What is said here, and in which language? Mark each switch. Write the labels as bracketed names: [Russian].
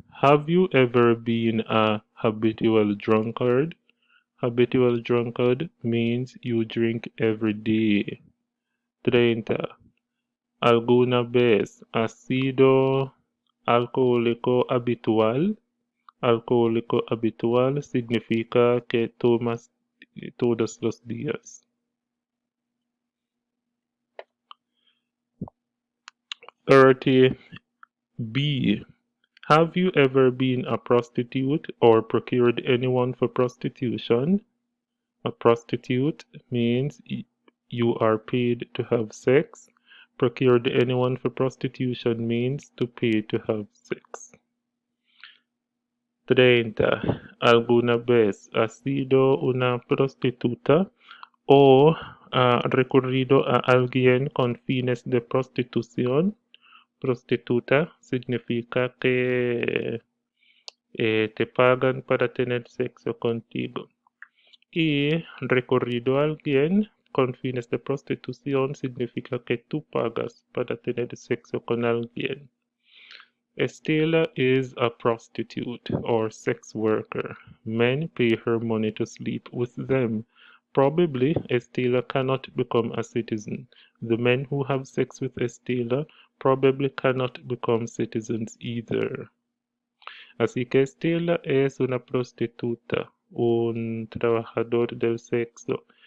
[English] Have you ever been a habitual drunkard? Habitual drunkard means you drink every day. 30. [Spanish] ¿Alguna vez has sido alcohólico habitual? Alcohólico habitual significa que tomas todos los días. 30B. [English] Have you ever been a prostitute or procured anyone for prostitution? A prostitute means you are paid to have sex. Procured anyone for prostitution means to pay to have sex. 30. [Spanish] ¿Alguna vez has sido una prostituta o ha recurrido a alguien con fines de prostitución? Prostituta significa que te pagan para tener sexo contigo. Y recurrido a alguien con fines de prostitución significa que tú pagas para tener sexo con alguien. [English] Estela is a prostitute or sex worker. Men pay her money to sleep with them. Probably Estela cannot become a citizen. The men who have sex with Estela probably cannot become citizens either. [Spanish] Así que Estela es una prostituta, un trabajador del sexo.